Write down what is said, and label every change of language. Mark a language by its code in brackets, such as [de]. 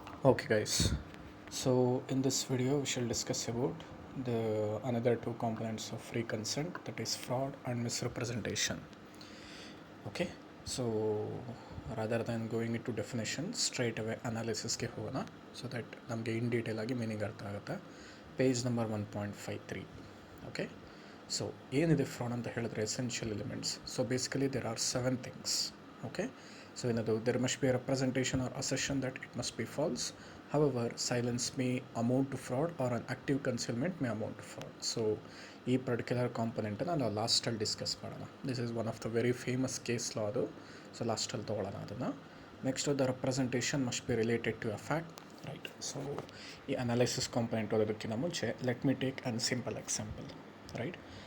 [en] Okay guys, so in this video we shall discuss about the another two components of free consent, that is fraud and misrepresentation. Okay, so rather than going into definition, straight away analysis [kn] ಗೆ ಹೋಗೋಣ [en] so that ನಮಗೆ in detail [kn] ಆಗಿ meaning ಅರ್ಥ ಆಗುತ್ತೆ. [en] Page number 1.53. Okay, so [kn] ಏನಿದೆ [en] fraud [kn] ಅಂತ ಹೇಳಿದ್ರೆ [en] Essential elements. So basically there are 7 things. Okay, so [kn] ಏನದು [en] there must be a representation or assertion that it must be false. However, silence may amount to fraud or an active concealment may amount to fraud. [kn] So ಈ particular ಕಾಂಪೊನೆಂಟನ್ನು ನಾವು ಲಾಸ್ಟಲ್ಲಿ discuss ಮಾಡೋಣ. [en] This is one of the very famous case law ಅದು. [kn] So ಲಾಸ್ಟಲ್ಲಿ ತೊಗೊಳ್ಳೋಣ ಅದನ್ನು. [en] Next the representation must be related to a fact, right. So ಈ analysis component [kn] ಓದೋದಕ್ಕಿಂತ ಮುಂಚೆ [en] Let me take an simple example, right.